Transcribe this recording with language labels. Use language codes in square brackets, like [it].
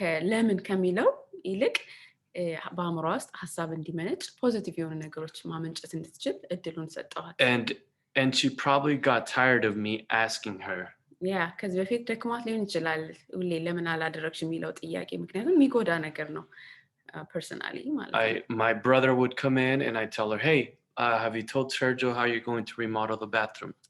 [am] ለምን ከሚለው ይልቅ በአእምሯ ውስጥ ሐሳብ እንዲመነጭ ፖዚቲቭ የሆኑ ነገሮች ማመንጨት እንድትችል እድሉን ሰጠዋት [en] And she probably got tired of me asking her. [am] ከዚህ በፊት ደክሟት ሊሆን ይችላል ሁሌ ለምን አላደረግሽ የሚለው ጥያቄ ምክንያቱም የሚጎዳ ነገር ነው personally ማለት ነው [en] My brother would come in and I tell her, hey, have you told Sergio how you're going to remodel the bathroom?